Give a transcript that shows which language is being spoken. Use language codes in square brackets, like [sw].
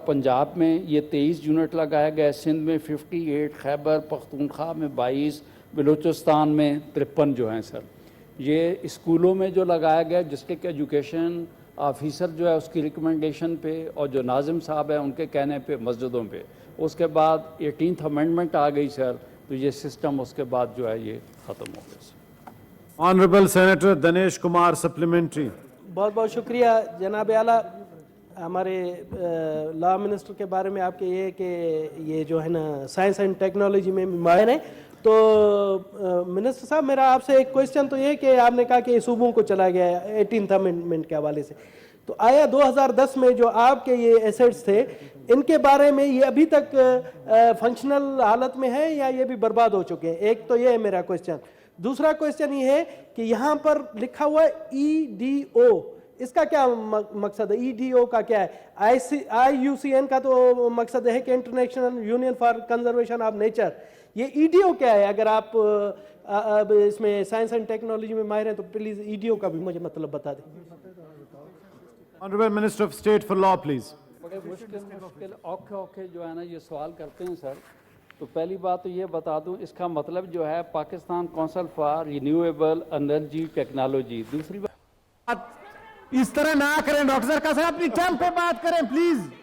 [ur] پنجاب میں یہ 23 یونٹ لگایا گیا، سندھ میں 58، خیبر پختونخوا میں 22، بلوچستان میں 53 جو ہیں سر. یہ اسکولوں میں جو لگایا گیا ڈسٹرکٹ ایجوکیشن آفیسر جو ہے اس کی ریکمنڈیشن پہ اور جو ناظم صاحب ہیں ان کے کہنے پہ مسجدوں پہ. اس کے بعد 18th امینڈمنٹ آ گئی سر، تو یہ سسٹم اس کے بعد جو ہے یہ ختم ہو گیا سر. Honourable senator Dinesh Kumar supplementary. بہت بہت شکریہ جناب اعلیٰ. ہمارے لا منسٹر کے بارے میں آپ کے یہ کہ یہ جو ہے نا سائنس اینڈ ٹیکنالوجی میں ماہر ہیں. تو منسٹر صاحب میرا آپ سے ایک کوشچن تو یہ کہ آپ نے کہا کہ صوبوں کو چلا گیا ہے 18th امینڈمنٹ کے حوالے سے، تو آیا 2010 میں جو آپ کے یہ ایسٹس تھے ان کے بارے میں یہ ابھی تک فنکشنل حالت میں ہے یا یہ بھی برباد ہو چکے ہیں؟ ایک تو یہ ہے میرا کوشچن. دوسرا کوشچن یہ ہے کہ یہاں پر لکھا ہوا ہے EDO, اس کا کیا مقصد ہے؟ EDO کا کیا ہے؟ IUCN کا تو مقصد ہے کہ international union for conservation of nature. یہ EDO کیا ہے؟ اگر آپ اس میں سائنس اینڈ ٹیکنالوجی میں ماہر ہیں تو پلیز EDO کا بھی مجھے مطلب بتا دیں. [en] Honorable Minister of State for Law, please. [ur] بڑے مشکل اوکھے جو ہے نا یہ سوال کرتے ہیں سر. تو پہلی بات تو یہ بتا دوں اس کا مطلب جو ہے Pakistan council for renewable energy technology. دوسری بات اس طرح نہ کریں ڈاکٹر صاحب کا اپنی ٹرم پہ بات کریں پلیز.